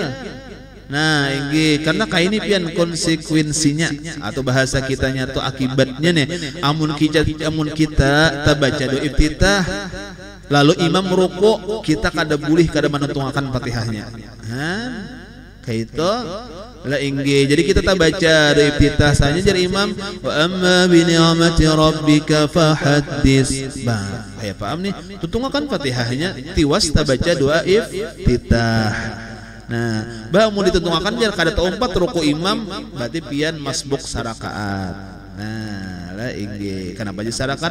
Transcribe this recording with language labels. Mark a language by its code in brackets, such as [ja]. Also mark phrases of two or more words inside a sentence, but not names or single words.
[bjn] Nah, inggi karena kayak ini pian konsekuensinya atau bahasa kitanya atau akibatnya nih. Amun kita baca doa iftitah lalu imam merukuk kita kada boleh kada menentungkan Fatihahnya. Kayak itu la ingge. Jadi kita tak baca doa iftitah saja jadi imam [ar] وأما بنعمة ربك فحدث. [bjn] Bah, ya paham nih. Tutungkan Fatihahnya tiwas tak baca doa iftitah. Nah, bah mau ditentungkan jar kada taumpat ruku imam berarti pian masbuk sarakaat. Nah, lah ingge. Kenapa jadi sarakat?